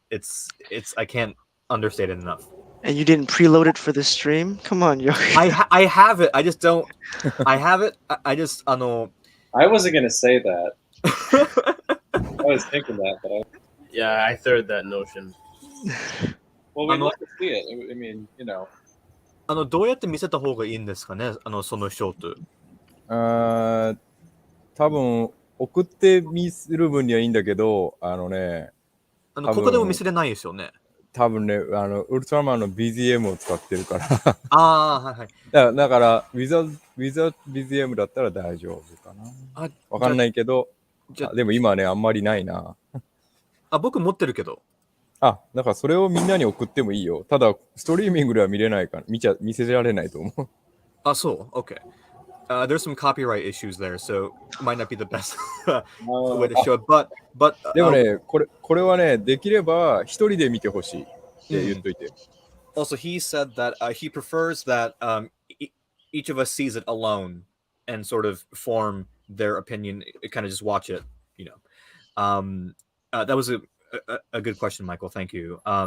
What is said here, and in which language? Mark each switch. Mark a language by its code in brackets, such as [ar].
[en] It's I can't understate it enough. And you didn't preload it for the stream? Come on, yo. I have it. I just don't. I have it. I just I wasn't gonna say that. I was thinking that, but Yeah, I third that notion. well, we'd love to see it. I mean, you know. [ja] どうやって見せた方がいいんですかね、そのショート。多分送って見せる分にはいいんだけど、ここでも見せれないですよね。多分ね、ウルトラマンの BGM を使ってるから。はいはい。だから、ウィザ BGM だったら大丈夫かな。わかんないけど、でも今はね、あんまりないな。僕持ってるけど。だからそれをみんなに送ってもいいよ。ただ、ストリーミングでは見れないから、見せられないと思う。そう、OK. [en] There's some copyright issues there, so it might not be the best way to show it. But [ja] でもね、これはね、できれば一人で見てほしいって言っといて。 [en] Also, he said that he prefers that each of us sees it alone and sort of form their opinion, kind of just watch it, you know. That was a good question, Michael. Thank you.